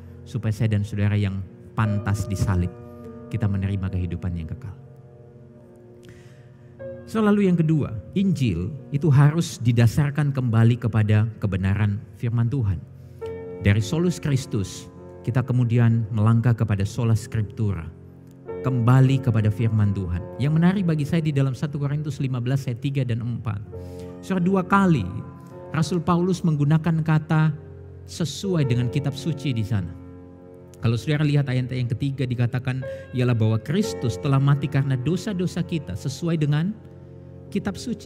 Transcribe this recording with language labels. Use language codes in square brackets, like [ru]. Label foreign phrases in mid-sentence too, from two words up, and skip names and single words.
[id] Supaya saya dan saudara yang pantas disalib, kita menerima kehidupan yang kekal. Lalu yang kedua, Injil itu harus didasarkan kembali kepada kebenaran firman Tuhan. Dari [la] solus Christus, [id] kita kemudian melangkah kepada [la] sola scriptura. [id] Kembali kepada firman Tuhan. Yang menarik bagi saya di dalam 1 Korintus 15 ayat 3 dan 4. Saudara, 2 kali Rasul Paulus menggunakan kata sesuai dengan kitab suci di sana. Kalau saudara lihat ayat yang ketiga dikatakan ialah bahwa Kristus telah mati karena dosa-dosa kita sesuai dengan kitab suci.